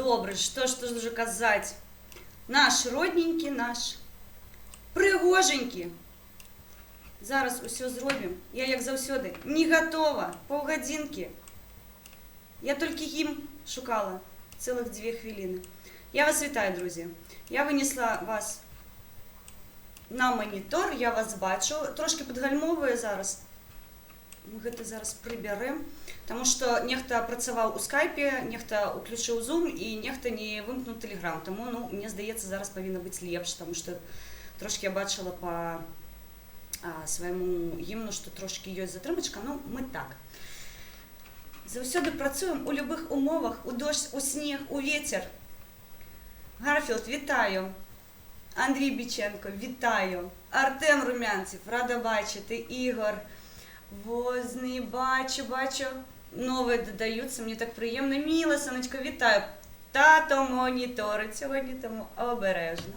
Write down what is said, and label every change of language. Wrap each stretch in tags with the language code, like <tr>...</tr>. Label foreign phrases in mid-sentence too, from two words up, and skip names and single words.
<ru>добрый, что ж тут уже казать. Наш родненький, наш пригоженький.</ru> <be>Зараз усё зробім. Я, як заўсёды, не готова. Паўгадзінкі. Я толькі ім шукала цэлых 2 хвіліны. Я вас вітаю, друзі. Я вынесла вас на монітор, я вас бачу. Трошки падгальмовую зараз. Мы гэта зараз прыбярэм, таму што нехта працаваў у скайпе, нехта уключыў зум і нехта не вымкнуў тэлеграм. Таму, мне здаецца, зараз павінна быць лепш, таму што трошки я бачыла па свайму гімну, што трошки ёсць затрымачка, мы так. Заўсёды працуем у любых умовах, у</be> <ru>дождь, у снег, у ветер.</ru> <uk>Гарфілд, вітаю. Андрій Біченко, вітаю. Артем Румянцев, рада бачити. Ігор Возний, бачу. Нові додаються, мені так приємно. Міла, сонечко, вітаю. Тато моніторить сьогодні, тому обережно.</uk>